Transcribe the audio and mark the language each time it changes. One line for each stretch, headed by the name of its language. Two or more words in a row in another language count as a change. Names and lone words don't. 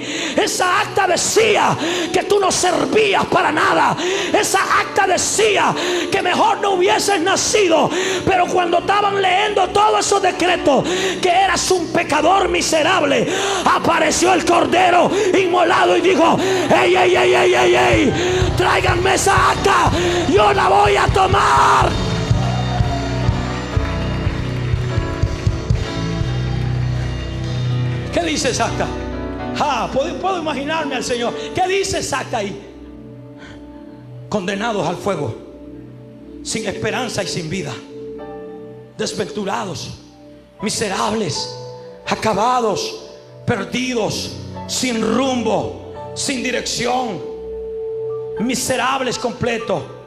Spanish: Esa acta decía que tú no servías para nada. Esa acta decía que mejor no hubieses nacido. Pero cuando estaban leyendo todos esos decretos, que eras un pecador miserable, apareció el Cordero inmolado y dijo: ey, ey, ey, ey, ey, ey, tráiganme esa acta, yo la voy a tomar. ¿Qué dice esa acta? Puedo imaginarme al Señor. ¿Qué dice esa acta ahí? Condenados al fuego, sin esperanza y sin vida, desventurados, miserables, acabados, perdidos, sin rumbo, sin dirección, miserables completos.